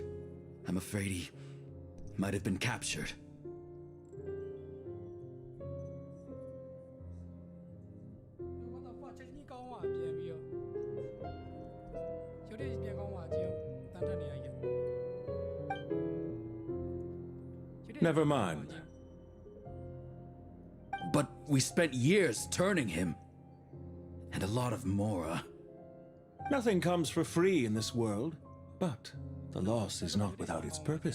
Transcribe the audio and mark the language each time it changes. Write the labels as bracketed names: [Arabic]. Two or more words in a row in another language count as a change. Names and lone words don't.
[English] I'm afraid he might have been captured. What the fuck [Burmese] ချက်ကြီးကောင်းသွားပြန်ပြီးတော့ရုပ်တရက်ပြန်ကောင်းသွားကြည့်တန်းထက်နေရကြီး [English] Never mind. But we spent years turning him. And a lot of Mora. Nothing comes for free in this world, but the loss is not without its purpose.